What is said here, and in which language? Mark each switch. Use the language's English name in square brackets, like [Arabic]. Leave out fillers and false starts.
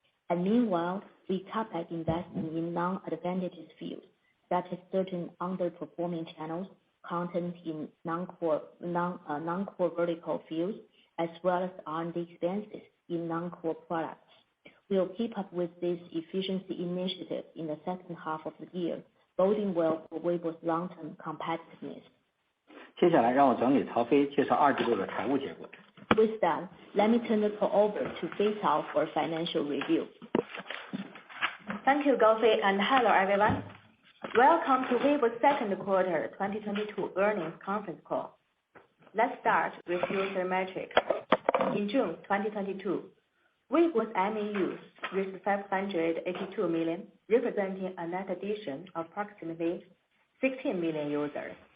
[English] And meanwhile, we cut back investment in non-advantageous fields, such as certain underperforming channels, content in non-core vertical fields, as well as R&D expenses in non-core products. We will keep up with this efficiency initiative in the second half of the year, boding well for Weibo's long-term competitiveness. [Chinese] 接下来让我转给曹飞介绍二季度的财务结果。 [English] With that, let me turn the call over to Fei Cao for financial review. Thank you, Gaofei, and hello everyone. Welcome to Weibo's second quarter 2022 earnings conference call. Let's start with user metrics. In June 2022, Weibo's MAUs reached 582 million, representing a net addition of approximately 16 million users.